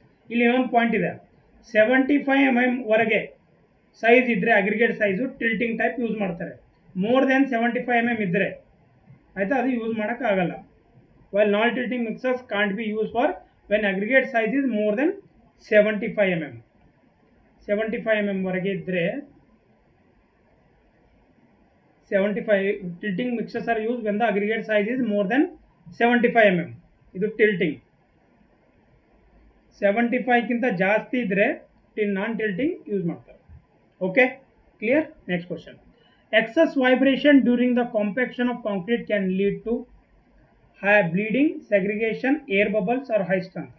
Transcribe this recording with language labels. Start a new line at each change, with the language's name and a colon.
Kannada: ಇಲ್ಲಿ ಇನ್ನೊಂದು ಪಾಯಿಂಟ್ ಇದೆ, 75 mm ವರೆಗೆ ಸೈಜ್ ಇದ್ದರೆ aggregate size tilting type use ಮಾಡ್ತಾರೆ. ಮೋರ್ ದೆನ್ 75 mm ಇದ್ದರೆ ಆಯಿತಾ ಅದು ಯೂಸ್ ಮಾಡೋಕ್ಕಾಗಲ್ಲ.
English: While non tilting mixers can't be use for when aggregate size is more than 75 mm. 75 mm
Kannada: ವರೆಗೆ ಇದ್ದರೆ
English: 75 tilting mixers are used when the aggregate size is more than 75 mm.
Kannada: ಇದು tilting. 75ಕ್ಕಿಂತ ಜಾಸ್ತಿ ಇದ್ದರೆ ನಾನ್ tilting use ಮಾಡ್ತಾರೆ.
English: Okay, clear. Next question, excess vibration during the compaction of concrete can lead to high bleeding, segregation, air bubbles or high strength.